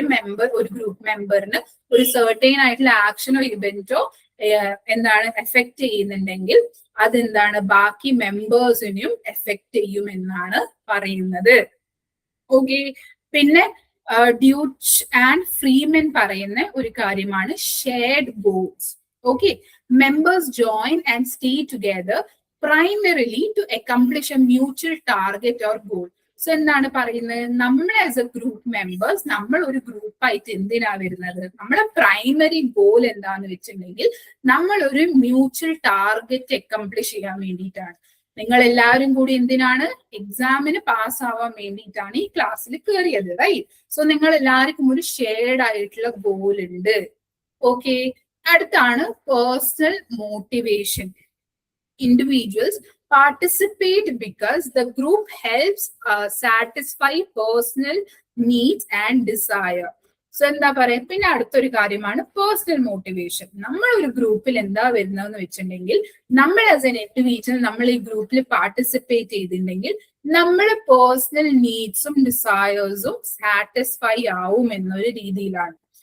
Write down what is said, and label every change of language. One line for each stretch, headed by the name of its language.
Malayalam: ഒരു മെമ്പർ, ഒരു ഗ്രൂപ്പ് മെമ്പറിന് ഒരു സർട്ടൈൻ ആയിട്ടുള്ള ആക്ഷനോ ഇവന്റോ എന്താണ് എഫക്ട് ചെയ്യുന്നുണ്ടെങ്കിൽ അതെന്താണ് ബാക്കി മെമ്പേഴ്സിനും എഫക്ട് ചെയ്യും എന്നാണ് പറയുന്നത്. ഓക്കെ, പിന്നെ ഡ്യൂച്ച് ആൻഡ് ഫ്രീമൻ പറയുന്ന ഒരു കാര്യമാണ് shared goals.
English: Okay, members join and stay together primarily to accomplish a mutual target or goal.
Malayalam: So എന്താണ് പറയുന്നത്, നമ്മൾ ആസ് എ ഗ്രൂപ്പ് മെമ്പേഴ്സ്, നമ്മൾ ഒരു ഗ്രൂപ്പായിട്ട് എന്തിനാ വരുന്നത്, നമ്മുടെ പ്രൈമറി ഗോൾ എന്താന്ന് വെച്ചിട്ടുണ്ടെങ്കിൽ നമ്മൾ ഒരു മ്യൂച്വൽ ടാർഗറ്റ് അക്കംപ്ലിഷ് ചെയ്യാൻ വേണ്ടിയിട്ടാണ്. നിങ്ങൾ എല്ലാവരും കൂടി എന്തിനാണ്, എക്സാമിന് പാസ് ആവാൻ വേണ്ടിയിട്ടാണ് ഈ ക്ലാസ്സിൽ കയറിയത്. റൈറ്റ്. സോ നിങ്ങൾ എല്ലാവർക്കും ഒരു ഷെയർഡ് ആയിട്ടുള്ള ഗോൾ ഉണ്ട്. ഓക്കെ, അടുത്താണ് personal motivation.
English: Individuals participate because the group helps satisfy personal needs and desire.
Malayalam: So എന്താ പറയാ, പിന്നെ അടുത്തൊരു കാര്യമാണ് പേഴ്സണൽ മോട്ടിവേഷൻ. നമ്മൾ ഒരു ഗ്രൂപ്പിൽ എന്താ വരുന്നതെന്ന് വെച്ചിട്ടുണ്ടെങ്കിൽ നമ്മൾ ആസ് എൻ ഇൻഡിവിജ്വൽ നമ്മൾ ഈ ഗ്രൂപ്പിൽ പാർട്ടിസിപ്പേറ്റ് ചെയ്തിട്ടുണ്ടെങ്കിൽ നമ്മുടെ പേഴ്സണൽ നീഡ്സും ഡിസയേഴ്സും സാറ്റിസ്ഫൈ ആവും എന്നൊരു രീതിയിലാണ്.